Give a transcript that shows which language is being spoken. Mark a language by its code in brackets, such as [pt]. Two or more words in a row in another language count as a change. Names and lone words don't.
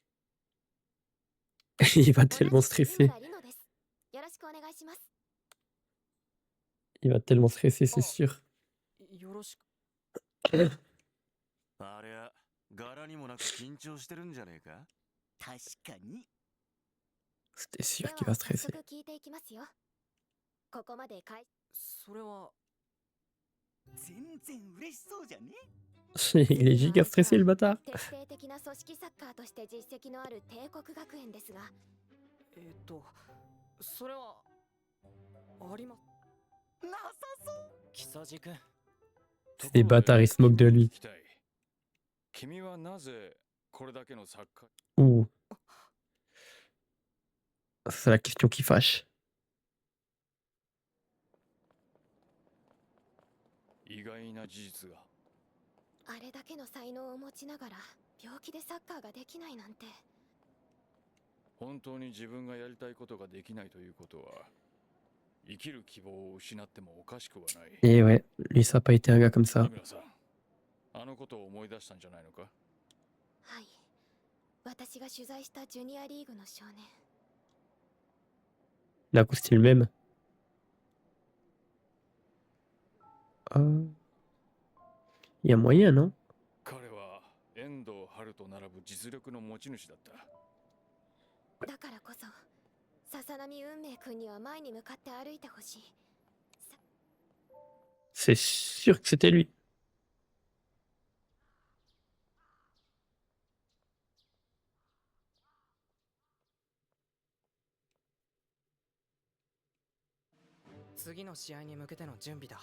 [fr] Il va tellement stresser. [ja] よろしくお願いします。 [fr] Il va tellement stresser, c'est sûr. [ja] よろしく。あれは柄にもなく緊張してるんじゃねえか。確かに。 [fr] C'était sûr qu'il va stresser. [ja] 聞いていきますよ。ここまでそれは全然嬉しそうじゃね。 [fr] Il est giga stressé le bâtard. [ja] 徹底的な組織サッカーとして実績のある帝国学園ですが、それはありまなさそう。木佐治君。 [fr] C'est des bâtards, ils se moquent de lui. [ja] 君はなぜこれだけのサッカー。 Ouh. [fr] C'est la question qui fâche. [ja] 意外な事実が。あれだけの才能を持ちながら病気でサッカーができないなんて。本当に自分がやりたいことができないということは生きる希望を失ってもおかしくはない。 [fr] Et ouais, lui ça a pas été un gars comme ça. [ja] 田村さん、あのことを思い出したんじゃないのか。はい。私が取材したジュニアリーグの少年。 [fr] D'un coup, c'est le même. Il y a moyen, non? [ja] 彼は遠藤春と並ぶ実力の持ち主だった。だからこそ、笹波運命くんには前に向かって歩いてほしい。 [fr] C'est sûr que c'était lui. [ja] 次の試合に向けての準備だ。